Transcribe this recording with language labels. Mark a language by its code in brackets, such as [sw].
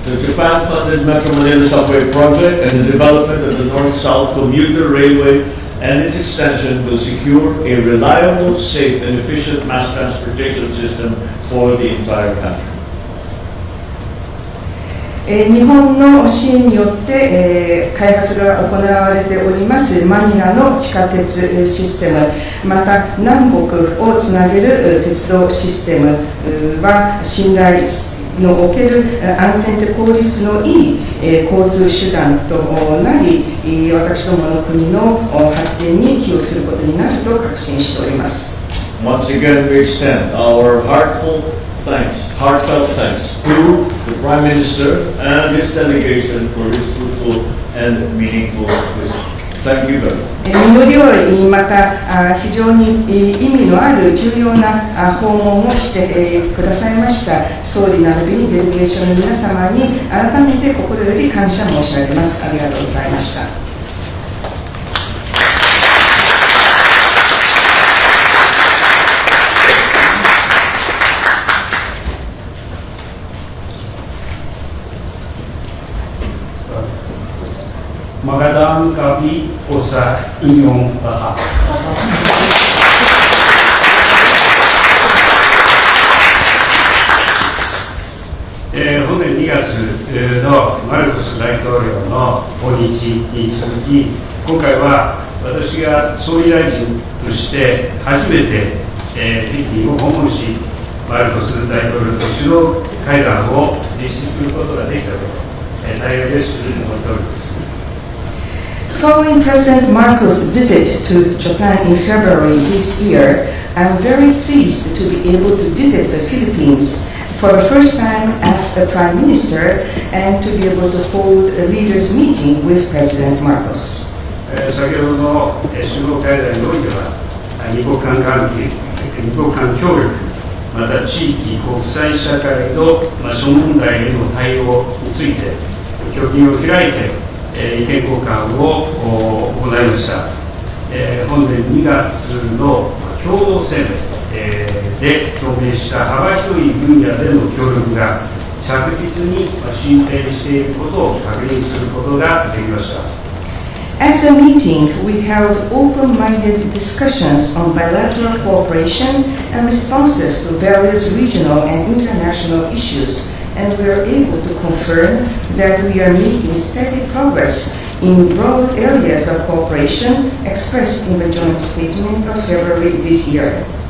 [en] The Japan-funded Metro Manila subway project and the development of the North-South commuter railway and its extension will secure a reliable, safe and efficient mass transportation system for the entire country. [ja] 日本の支援によって開発が行われておりますマニラの地下鉄システム、また南北をつなげる鉄道システムは信頼における安全で効率のいい交通手段となり、私どもの国の発展に寄与することになると確信しております。 [en] Once again, we extend our heartfelt thanks to the Prime Minister and his delegation for his fruitful and meaningful visit. Thank you very much. [ja] 実り良い、また非常に意味のある重要な訪問をしてくださいました総理並びにデレゲーションの皆様に改めて心より感謝申し上げます。ありがとうございました。 [tl] Magandang gabi po sa inyong lahat. [ja] 本年2月のマルコス大統領の訪日に続き、今回は私が総理大臣として初めてフィリピンを訪問し、マルコス大統領と首脳会談を実施することができたこと、大変嬉しく思っております。 [en] Following President Marcos' visit to Japan in February this year, I am very pleased to be able to visit the Philippines for the first time as the Prime Minister and to be able to hold a leaders' meeting with President Marcos. [ja] 先ほどの首脳会談においては、二国間関係、二国間協力、また地域、国際社会の諸問題への対応について、協議を開いて、意見交換を行いました。本年2月の共同声明で表明した幅広い分野での協力が着実に進展していることを確認することができました。 [en] At the meeting, we held open-minded discussions on bilateral cooperation and responses to various regional and international issues.And we are able to confirm that we are making steady progress in broad areas of cooperation expressed in the joint statement of February this year.